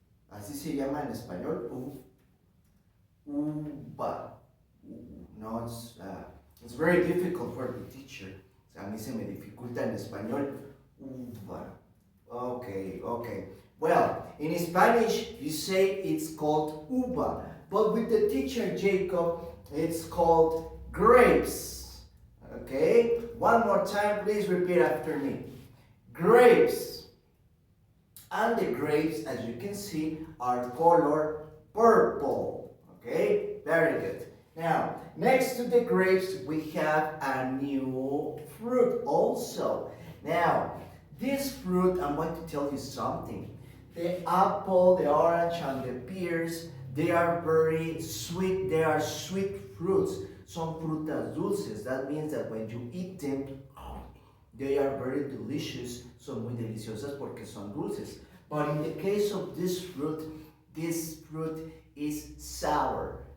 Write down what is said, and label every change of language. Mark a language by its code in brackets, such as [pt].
[es] Así se llama en español. Uva. [en] No, it's very difficult for the teacher. [es] A mí se me dificulta en español. [en] Uva. Okay. Well, in Spanish, you say it's called uva. But with the teacher Jacob, it's called grapes. Okay? One more time, please repeat after me. Grapes. And the grapes, as you can see, are color purple. Okay, very good. Now, next to the grapes, we have a new fruit also. Now, this fruit, I'm going to tell you something. The apple, the orange, and the pears, they are very sweet. They are sweet fruits. [es] Son frutas dulces. [en] That means that when you eat them, they are very delicious. [es] Son muy deliciosas porque son dulces. [en] But in the case of this fruit is sour.